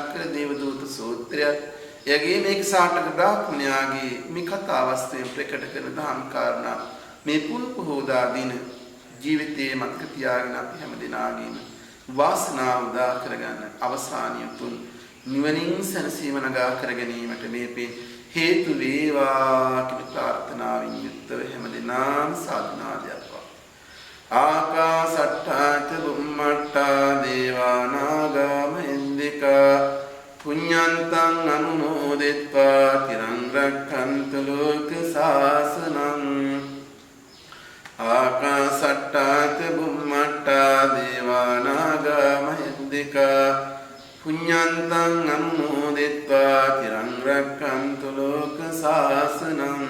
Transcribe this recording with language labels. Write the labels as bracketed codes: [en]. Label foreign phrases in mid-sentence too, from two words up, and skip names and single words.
[si] කළ දේවදූත සූත්‍රයත් එයගේ මේක සාටක බ්‍රාහ්මණයාගේ මේ කතාවස්තුවෙන් ප්‍රකට කරන දහම් කාරණා මේ පුණ්‍යපෝදා දින ජීවිතයේ මතක තියාගෙන අපි හැමදෙනාගේම වාසනාව උදා කරගන්න අවසානිය තුන් නිවනින් සැනසීම නගා කර ගැනීමට මේ පින් හේතු වේවා කියලා ප්‍රාර්ථනාවෙන් යුක්තව හැමදෙනාම සාධනාදයක් වා. [pi] ආකාසට්ඨා ච බුම්මට්ඨා දේවා නාග මහින්దికා පුඤ්ඤන්තං අනුමෝදිත්වා තිරං රක්ඛන්තු ලෝක සාසනං. ආකාසට්ඨා ච බුම්මට්ඨා දේවා නාග මහින්దికා පුඤ්ඤන්තං අනුමෝදිත්වා තිරං රක්ඛන්තු ලෝක සාසනං.